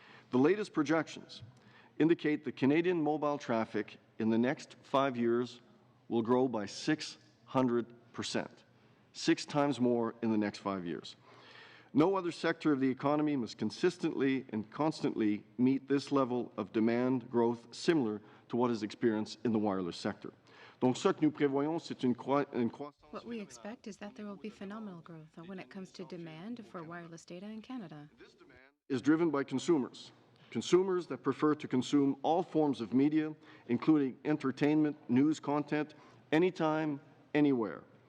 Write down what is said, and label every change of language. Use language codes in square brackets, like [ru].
[en] The latest projections indicate that Canadian mobile traffic in the next 5 years will grow by 600%, 6 times more in the next 5 years. No other sector of the economy must consistently and constantly meet this level of demand growth similar to what is experienced in the wireless sector. [fr] Donc, ce que nous prévoyons, c'est une croissance. [en] What we expect is that there will be phenomenal growth when it comes to demand for wireless data in Canada. This demand is driven by consumers. Consumers that prefer to consume all forms of media, including entertainment, news content, anytime, anywhere.